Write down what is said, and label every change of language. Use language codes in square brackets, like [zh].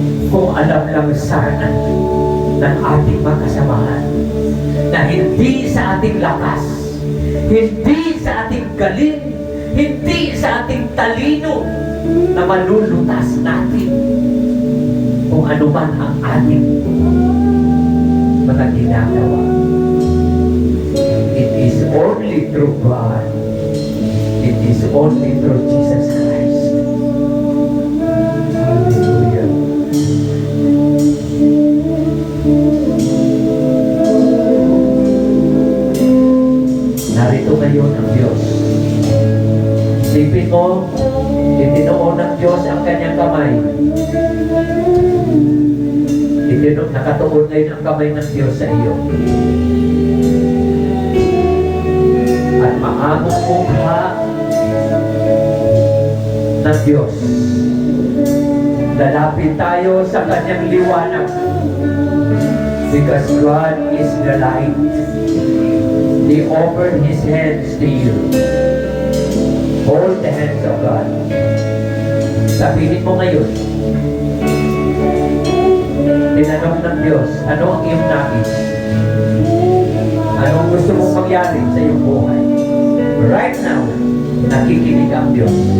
[tl] Kung alam lang sana ng ating makasamahan na hindi sa ating lakas, hindi sa ating galing, hindi sa ating talino na malulutas natin kung ano man ang ating mga ginagawa. [en] It is only through God. It is only through Jesus Christ. Hallelujah. [tl] Narito ngayon ang Diyos. Isipin mo, itinoon ng Diyos ang kanyang kamay. Nakatuon ngayon ang kamay ng Diyos sa iyo. At maamong mukha ng Diyos. Lalapit tayo sa kanyang liwanag. [en] Because God is the light. He offered His hands to you. Hold the hands of God. [tl] Sabihin mo ngayon, tinanong ng Diyos, ano ang iyong nais? Ano ang gusto mong mangyari sa iyong buhay? [en] Right now, [tl] nakikinig ang Diyos.